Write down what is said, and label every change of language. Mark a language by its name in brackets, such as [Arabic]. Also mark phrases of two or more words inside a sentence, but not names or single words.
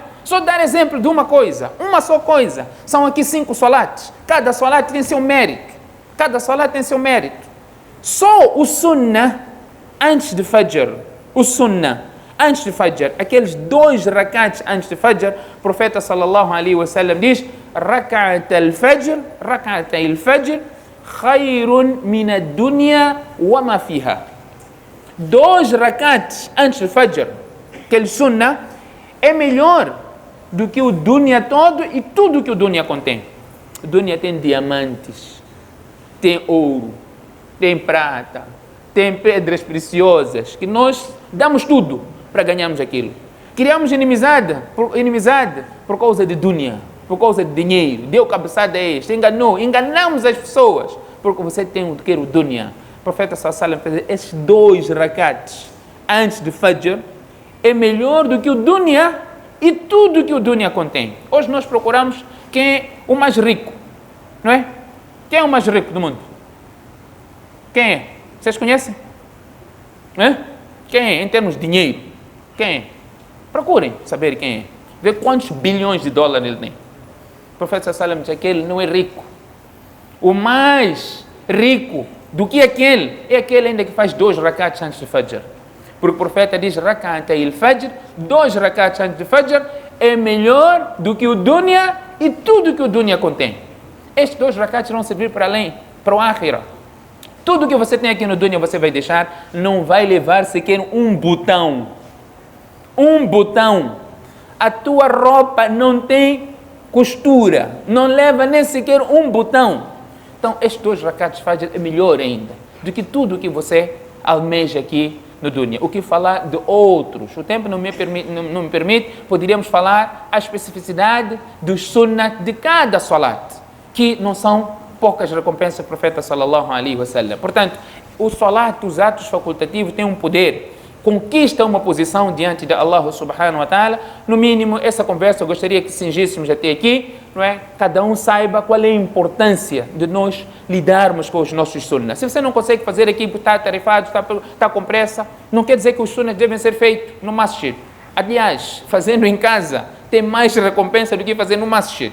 [Portuguese] Só dar exemplo de uma coisa, uma só coisa. São aqui 5 salates. Cada salat tem seu mérito. Cada salat tem seu mérito. Só o sunnah antes de Fajr. O sunnah antes de Fajr. Aqueles 2 rakats antes de Fajr. O profeta [Arabic] صلى الله عليه وسلم [Portuguese] diz: [Arabic] ركعتا الفجر ركعتا الفجر خير من الدنيا وما فيها. [Portuguese] 2 rakats antes de Fajr. Aquele sunnah é melhor do que o dunya todo e tudo que o dunya contém. O dunya tem diamantes, tem ouro, tem prata, tem pedras preciosas, que nós damos tudo para ganharmos aquilo. Criamos inimizade por causa de dunya, por causa de dinheiro. Deu cabeçada a este, enganamos as pessoas, porque você quer o dunya. O profeta [Arabic] صلى الله عليه وسلم [Portuguese] fez esses 2 rakats antes de Fajr, é melhor do que o dunya e tudo que o dunya contém. Hoje nós procuramos quem é o mais rico, não é? Quem é o mais rico do mundo? Quem é? Vocês conhecem? É? Quem é em termos de dinheiro? Quem é? Procurem saber quem é. Ver quantos bilhões de dólares ele tem. O profeta [Arabic] صلى الله عليه وسلم [Portuguese] diz que ele não é rico. O mais rico do que aquele é aquele ainda que faz 2 rakats antes de Fajr. Porque o profeta diz, [Arabic] ركعتا الفجر, [Portuguese] 2 rakats antes de Fajr, é melhor do que o dunya e tudo que o dunya contém. Estes 2 rakats vão servir para além, para o akhirah. Tudo que você tem aqui no dunya você vai deixar, não vai levar sequer um botão. Um botão. A tua roupa não tem costura, não leva nem sequer um botão. Então, estes 2 rakats Fajr é melhor ainda do que tudo que você almeja aqui no dunya. O que falar de outros? O tempo não me permite, poderíamos falar a especificidade dos sunnat de cada salat, que não são poucas recompensas do profeta [Arabic] صلى الله عليه وسلم. [Portuguese] Portanto, o salat, os atos facultativos têm um poder, conquista uma posição diante de Allah [Arabic] سبحانه وتعالى. [Portuguese] No mínimo, essa conversa eu gostaria que cingíssemos até aqui, não é? Cada um saiba qual é a importância de nós lidarmos com os nossos sunnas. Se você não consegue fazer aqui, está atarefado, está com pressa, não quer dizer que os sunnas devem ser feitos no masjid. Aliás, fazendo em casa tem mais recompensa do que fazer no masjid.